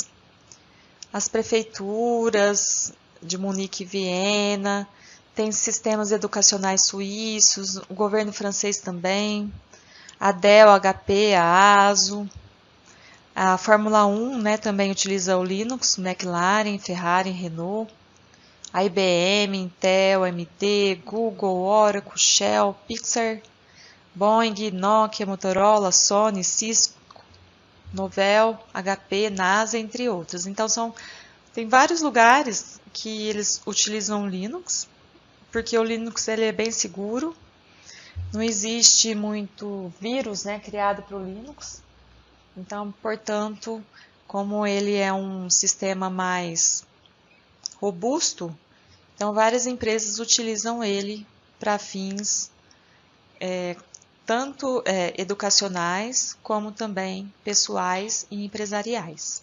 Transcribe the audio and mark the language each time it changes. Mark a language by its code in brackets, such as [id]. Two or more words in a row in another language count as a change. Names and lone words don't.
[pt] As prefeituras de Munique e Viena, tem sistemas educacionais suíços, o governo francês também, a Dell, a HP, a ASUS, a Fórmula 1, né, também utiliza o Linux, McLaren, Ferrari, Renault, a IBM, Intel, AMD, Google, Oracle, Shell, Pixar, Boeing, Nokia, Motorola, Sony, Cisco, Novell, HP, NASA, entre outros. Então, tem vários lugares que eles utilizam o Linux, porque o Linux ele é bem seguro, não existe muito vírus, né, criado para o Linux. Então, portanto, como ele é um sistema mais robusto, então várias empresas utilizam ele para fins tanto educacionais, como também pessoais e empresariais.